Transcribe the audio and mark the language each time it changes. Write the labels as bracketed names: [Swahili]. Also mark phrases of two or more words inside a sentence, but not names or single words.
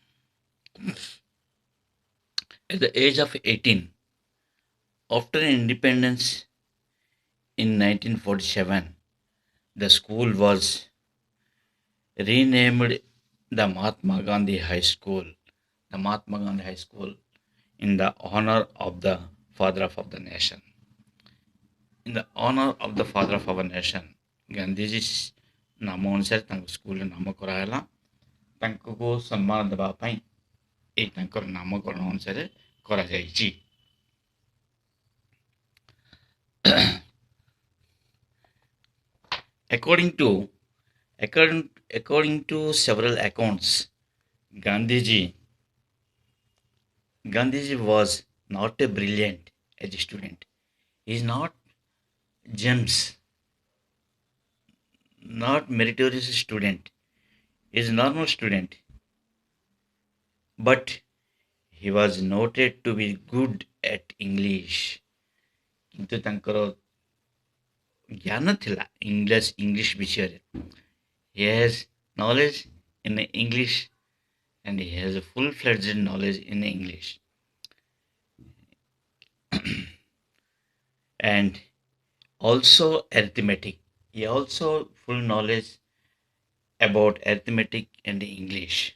[English] At the age of 18, after independence in 1947, the school was renamed the Mahatma Gandhi High School. The Mahatma Gandhi High School in the honor of the father of the nation. In the honor of the father of our nation, [Odia] ଗାନ୍ଧୀଜୀ ନାମ ଅନୁସାରେ ତାଙ୍କ ସ୍କୁଲର ନାମ କରାହେଲା। ତାଙ୍କୁ ସମ୍ମାନ ଦେବା ପାଇଁ ଏଇ ତାଙ୍କର ନାମକରଣ ଅନୁସାରେ କରାଯାଇଛି। [English] according to according to several accounts, gandhiji gandhiji was not a brilliant as a student. He is not gems, not meritorious student. He is a normal student, but he was noted to be good at English. [Odia] କିନ୍ତୁ ତାଙ୍କର ଜ୍ଞାନ ଥିଲା ଇଂଲିଶ ବିଷୟରେ। [English] He has knowledge in English and he has a full-fledged knowledge in English. And also arithmetic. He also full knowledge about arithmetic and English.